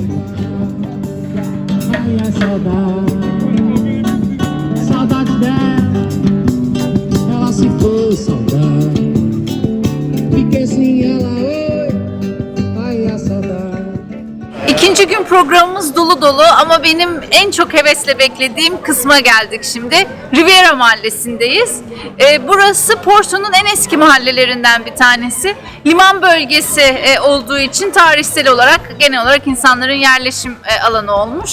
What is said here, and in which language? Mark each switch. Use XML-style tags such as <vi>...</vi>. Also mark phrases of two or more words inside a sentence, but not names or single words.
<pt>Ai, a saudade, saudade dela. Ela se foi saudade. Fiquei sem ela, oi. Ai, a saudade.</pt> <tr>İkinci gün programımız dolu dolu ama benim en çok hevesle beklediğim kısma geldik şimdi. Riviera Mahallesi'ndeyiz. Burası Porto'nun en eski mahallelerinden bir tanesi. Liman bölgesi olduğu için tarihsel olarak genel olarak insanların yerleşim alanı olmuş.</tr>